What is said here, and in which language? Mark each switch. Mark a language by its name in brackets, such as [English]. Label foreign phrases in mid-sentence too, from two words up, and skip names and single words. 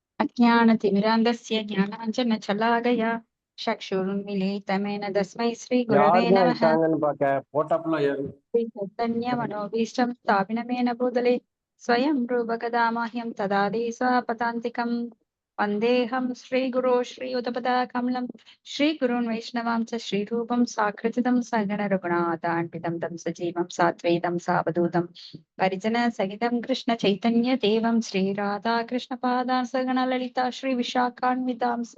[Sanskrit] ज्ञानतिमिरान्धस्य ज्ञानाञ्जनशलाकया चक्षुरुन्मीलितमेन तस्मै श्रीगुरवे [Tamil] யாருதான் [Sanskrit] नमः। [Tamil] இருக்காங்கன்னு பார்க்க போட்டோப்லாம் ஏறும். [Sanskrit] श्रीचैतन्यमनोभीष्टं स्थापिनमेन भूतले स्वयं रूपकदा मह्यं ददाति स्वपदान्तिकम्। वन्देऽहं श्रीगुरो श्रीयुतपदाकमलं श्रीगुरून् वैष्णवां च श्रीरूपं साकृतितं सगणरघुनाथान्वितं तं सजीवं सात्वैतं सावधूतं परिजनसहितं कृष्णचैतन्यदेवं श्रीराधाकृष्णपादान् सगणललिता श्रीविशाखान्वितां स।